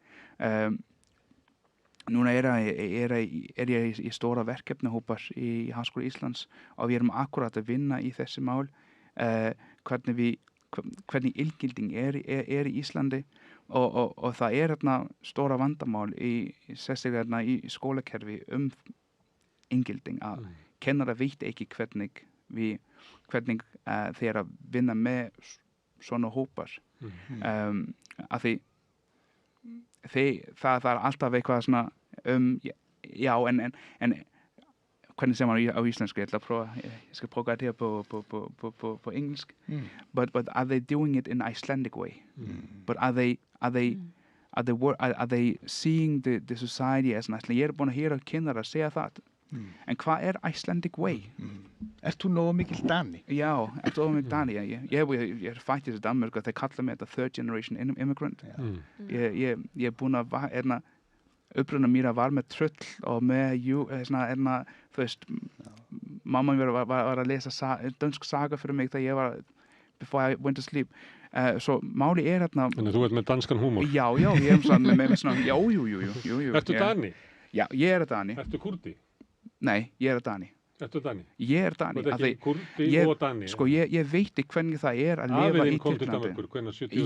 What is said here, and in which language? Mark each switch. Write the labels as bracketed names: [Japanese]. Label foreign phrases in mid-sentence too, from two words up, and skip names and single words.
[Icelandic] Núna er ég í stóra verkefnahópar í Háskóla Íslands og við erum akkurat að vinna í þessi mál hvernig inngilding er í Íslandi og það er stóra vandamál sérstaklega í skólakerfi inngilding að kennara veit ekki hvernig þeir að vinna með svona hópar af því það er alltaf eitthvað svona já en hvernig segir man á íslensku ég skal prófa [Danish] det her på engelsk [English] but are they doing it in Icelandic way but are they seeing the society as an Icelandic [Icelandic] ég búin að heyra kennara segja það en hvað er [English] Icelandic way? [Icelandic] Ert þú nógu mikil Dani? Já, ert þú nógu mikil Dani ég er fættist í Danmörku þeir kalla mig þetta [English] third generation immigrant [Icelandic] ég er búin að uppruna mér að var með tröll og með þú veist mamma mér var að lesa dönsk saga fyrir mig þegar ég var [English] before I went to sleep [Icelandic] svo máli er Þannig að þú ert með danskan húmor Já, ég er svona jú Ertu Dani? Já, ég er Dani Ertu kurdi? Nei, ég er Dani. Ertu Dani? Ég er Dani. Þú ert ekki kurdi og Dani? Sko, ég veit ekki hvernig það er að lifa í Tyrklandi. Afiðinn kom til Danmörkur, hvernig 73?